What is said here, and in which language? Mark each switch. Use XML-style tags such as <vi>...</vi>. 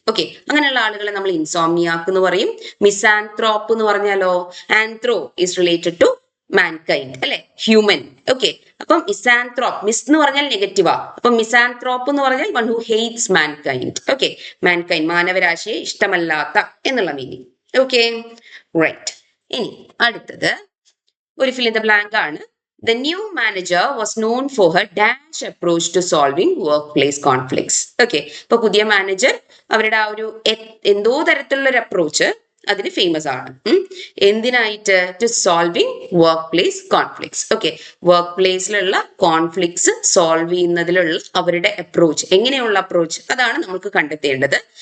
<ml>Okay, അങ്ങനെയുള്ള ആളുകളെ നമ്മൾ ഇൻസോംനിയാക്ക് എന്ന് പറയും. മിസാൻത്രോപ്പ് എന്ന് പറഞ്ഞാലോ</ml> <en>anthro is related to mankind,</en> <ml>അല്ലെ? ഹ്യൂമൻ. ഓക്കെ, അപ്പം മിസാൻത്രോപ്പ്, മിസ് എന്ന് പറഞ്ഞാൽ നെഗറ്റീവാ. അപ്പൊ മിസാൻത്രോപ്പ് എന്ന് പറഞ്ഞാൽ</ml> <en>One who hates mankind.</en> <ml>Okay, mankind, മാനവരാശിയെ ഇഷ്ടമല്ലാത്ത എന്നുള്ള മീനിങ്. Okay, right. ഇനി അടുത്തത് ഒരു ഫിൽ ഇൻ ദ ബ്ലാങ്ക് ആണ്.</ml> <en>The new manager was known for her dash approach to solving workplace conflicts.</en> <ml>Okay, ഇപ്പൊ പുതിയ മാനേജർ അവരുടെ ആ ഒരു എന്തോ തരത്തിലുള്ള ഒരു അപ്രോച്ച് അതിന് ഫേമസ് ആണ്. എന്തിനായിട്ട്?</ml> <en>To solving work place conflicts.</en> <ml>Okay, work പ്ലേസിലുള്ള conflicts solve ചെയ്യുന്നതിലുള്ള അവരുടെ അപ്രോച്ച്, എങ്ങനെയുള്ള അപ്രോച്ച്, അതാണ് നമുക്ക് കണ്ടെത്തേണ്ടത്.</ml>